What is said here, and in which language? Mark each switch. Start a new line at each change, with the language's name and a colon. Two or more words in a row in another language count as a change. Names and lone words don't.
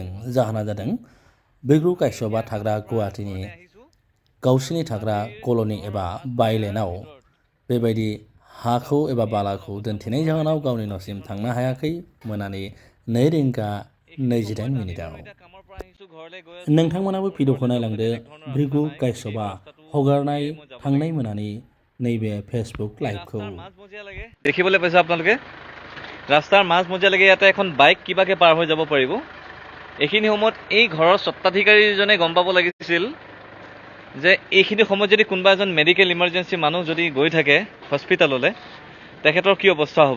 Bodo: जाहोना जादों ब्रिकु काश्यपआ थाग्रा गुवाहाटीनि गावसिनि थाग्रा कल'नि एबा बायलेनाव बेबायदि हाखौ एबा बालाखौ दोनथेनाय जाहोनाव गावनि न'सिम थांनो हायाखै मोनानि 2:28 नोंथांमोनाबो भिडिअखौ नायलांदो। ब्रिकु काश्यपआ हगारनाय थांनाय मोनानि नैबे फेसबुक लाइभखौ
Assamese: দেখিবলৈ পাইছে আপোনালোকে ৰাস্তাৰ মাজ মজিয়ালৈকে ইয়াতে এখন বাইক কিবাকে পাৰ হৈ যাব পাৰিব। এইখিনি সময়ত এই ঘৰৰ স্বত্বাধিকাৰীজনে গম পাব লাগিছিল যে এইখিনি সময়ত যদি কোনোবা এজন
English: medical emergency
Assamese: মানুহ যদি গৈ থাকে হস্পিটেললৈ তেখেতৰ কি অৱস্থা হ'ব।